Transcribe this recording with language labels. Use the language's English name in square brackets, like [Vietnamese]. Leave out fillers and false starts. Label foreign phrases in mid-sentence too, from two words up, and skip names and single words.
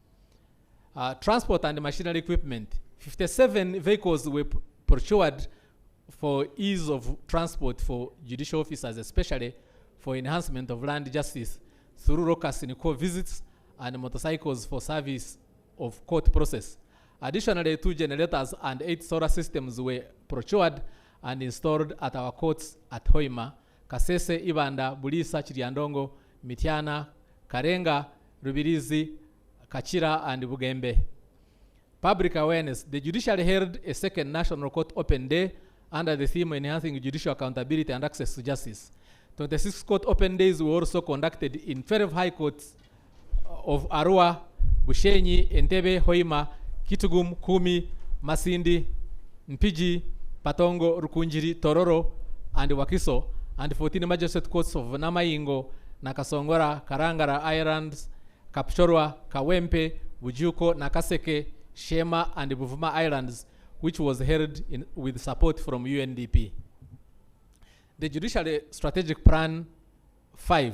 [English] Transport and machinery equipment. 57 vehicles were procured for ease of transport for judicial officers, especially for enhancement of land justice through locus in court visits and motorcycles for service of court process. Additionally, 2 generators and 8 solar systems were procured and installed at our courts at Hoima, Kasese, Ibanda, Bulisa, Chiriandongo, Mitiana, Karenga, Rubirizi, Kachira, and Bugembe. Public awareness. The Judiciary held a second National Court Open Day under the theme Enhancing Judicial Accountability and Access to Justice. 26 court open days were also conducted in 12 high courts of Arua, Bushenyi, Entebbe, Hoima, Kitugum, Kumi, Masindi, Mpigi, Patongo, Rukunjiri, Tororo, and Wakiso, and 14 magistrate courts of Namaingo, Nakasongora, Karangara Islands, Kapchorwa, Kawempe, Bujuko, Nakaseke, Shema, and Buvuma Islands, which was held with support from UNDP. The Judiciary Strategic Plan 5.